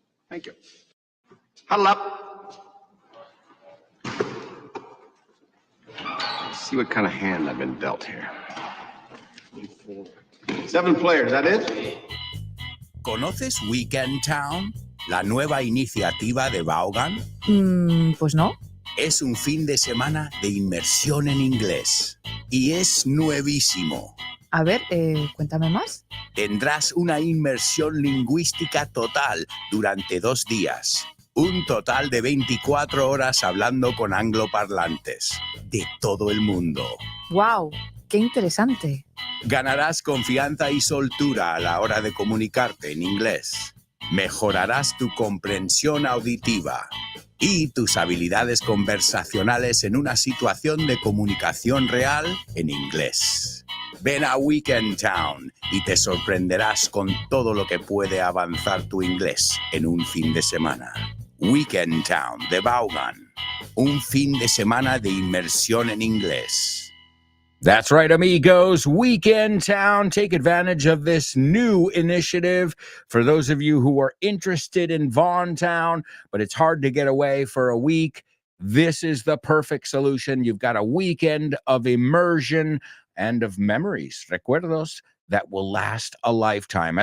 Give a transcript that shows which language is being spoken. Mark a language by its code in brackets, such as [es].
[en] Thank you. Huddle up. Let's see what kind of hand I've been dealt here. 7 players, that it? [es] ¿Conoces Weekend Town? La nueva iniciativa de Vaughan. Pues no. Es un fin de semana de inmersión en inglés. Y es nuevísimo. A ver, cuéntame más. Tendrás una inmersión lingüística total durante 2 días. Un total de 24 horas hablando con angloparlantes de todo el mundo. ¡Wow! ¡Qué interesante! Ganarás confianza y soltura a la hora de comunicarte en inglés. Mejorarás tu comprensión auditiva y tus habilidades conversacionales en una situación de comunicación real en inglés. Ven a Weekend Town y te sorprenderás con todo lo que puede avanzar tu inglés en un fin de semana. Weekend Town de Vaughan. Un fin de semana de inmersión en inglés. [en] That's right, amigos. Weekend Town. Take advantage of this new initiative. For those of you who are interested in Vaughan Town, but it's hard to get away for a week, this is the perfect solution. You've got a weekend of immersion and of memories, recuerdos, that will last a lifetime.